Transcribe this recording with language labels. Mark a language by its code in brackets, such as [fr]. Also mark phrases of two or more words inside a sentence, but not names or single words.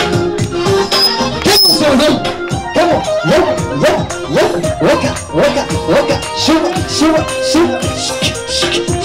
[en] Come on, Sogo. Come on. [ar] Yalla, yalla, yalla, yalla. Waka, waka, waka. Shuba, shuba, shuba.